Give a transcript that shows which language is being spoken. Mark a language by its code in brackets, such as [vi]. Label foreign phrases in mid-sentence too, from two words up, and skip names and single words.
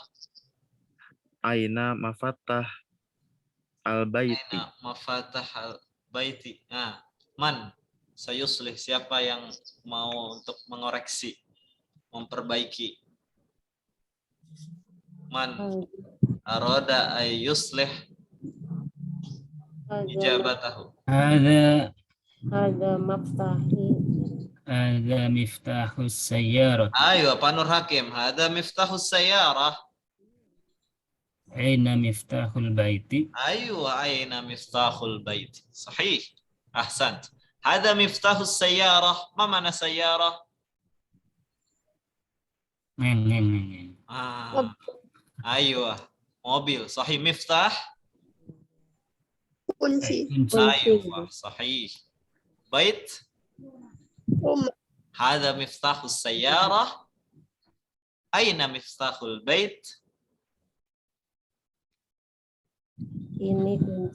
[ar] أين مفتاح البيت. أين مفتاح البيت. من سيصلح, [id] siapa yang mau untuk mengoreksi, memperbaiki. [ar] من أراد أن يصلح إجابته. هذا مفتاحي. هذا مفتاح السيارات. [id] Ayo Pak Nur Hakim, [ar] هذا مفتاح السيارة. أين مفتاح البيت. Ayo أين مفتاح البيت. صحيح. أحسنت. هذا مفتاح السيارة. Ma mana sayyarah? [id] Ayo mobil. [ar] صحيح، مفتاح. [id] Kunci. [ar] Ayo صحيح. بيت. [id] Rumah. [ar] هذا مفتاح السيارة. أين مفتاح البيت? [id] Ini kunci